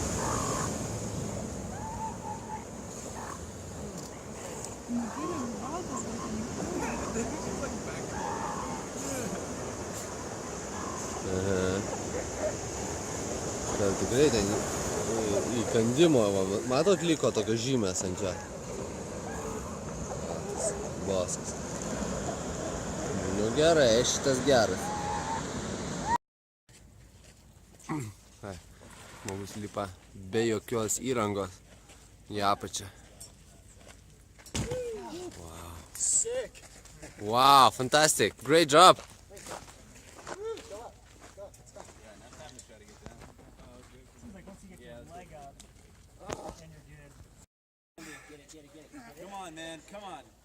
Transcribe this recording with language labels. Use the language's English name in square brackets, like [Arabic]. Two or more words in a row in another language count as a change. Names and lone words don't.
[Lithuanian] Ten tikrai ten įkandimo, matot, liko tokios žymės ant čia. Bosas. Nu gerai, šitas geras. Žmogus lipa be jokios įrangos į apačią. [English] Wow. Sick. Wow, fantastic. Great job. Come on, man. Come on.